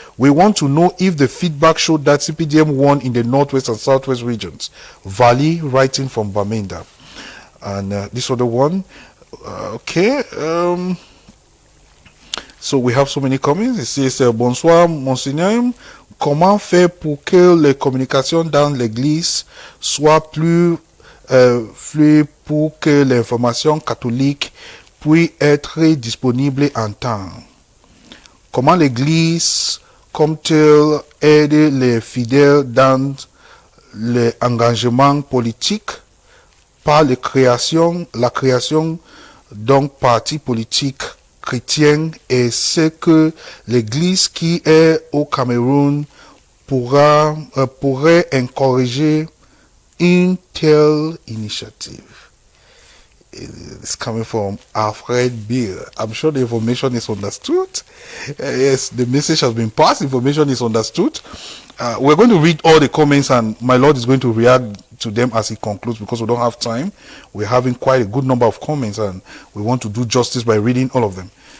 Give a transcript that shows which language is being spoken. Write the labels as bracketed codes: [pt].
[en] We want to know if the feedback showed that CPDM won in the northwest and southwest regions. Valley, writing from Bamenda. And this other one, okay. So we have so many comments. It says, [fr] bonsoir, monseigneur. Comment faire pour que les communications dans l'église soient plus fluides pour que l'information catholique puisse être disponible en temps? Comment l'église compte-t-elle aider les fidèles dans l'engagement politique par la création d'un parti politique chrétien, et ce que l'Église qui est au Cameroun pourrait encourager une telle initiative? [en] It's coming from Alfred Beer. I'm sure the information is understood. Yes, the message has been passed. Information is understood. We're going to read all the comments, and my Lord is going to react to them as he concludes, because we don't have time. We're having quite a good number of comments, and we want to do justice by reading all of them.